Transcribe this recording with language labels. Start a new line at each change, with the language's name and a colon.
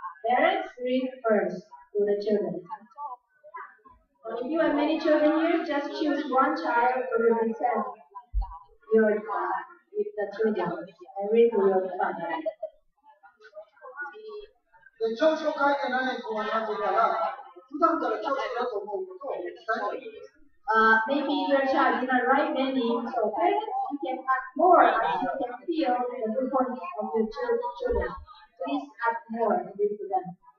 English: Parents read first to the children. So if you have many children here, just choose 1 child to represent your the children and read to your father.
Japanese: で長所を書いてない子がいますから、普段から長所だと思うことを伝えてください。
English: Maybe your child did not write many, so parents, you can add more as you can feel the good points of your children. Please add more and read to them.